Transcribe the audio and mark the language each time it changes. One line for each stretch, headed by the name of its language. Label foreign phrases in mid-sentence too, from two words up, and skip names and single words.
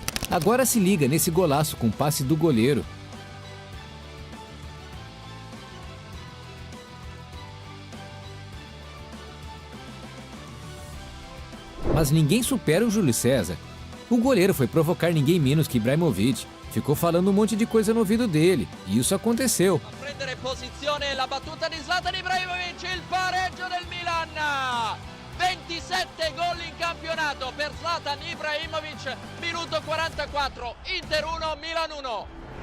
Portuguese: Agora se liga nesse golaço com passe do goleiro. Mas ninguém supera o Júlio César. O goleiro foi provocar ninguém menos que Ibrahimovic. Ficou falando um monte de coisa no ouvido dele, e isso aconteceu.
Italian: A prendere posizione la battuta di Zlatan Ibrahimovic, il pareggio del Milan. 27 gol in campionato per Zlatan Ibrahimovic, minuto 44, Inter 1, Milan 1.